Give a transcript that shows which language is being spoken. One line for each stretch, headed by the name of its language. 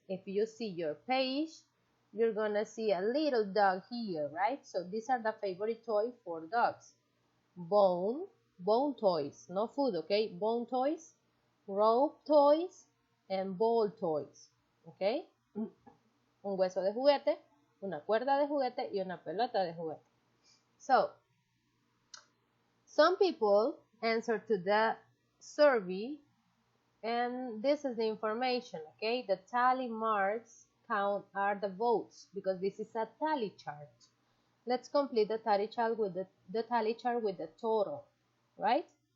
English: If you see your page, you're gonna see a little dog here, right? So these are the favorite toy for dogs. Bone toys, no food, okay? Bone toys, rope toys, and ball toys, okay?
Spanish: Un hueso de juguete, una cuerda de juguete, y una pelota de juguete.
English: So, some people answered to the survey, and this is the information, okay? The tally marks count are the votes, because this is a tally chart. Let's complete the tally chart with the total, right?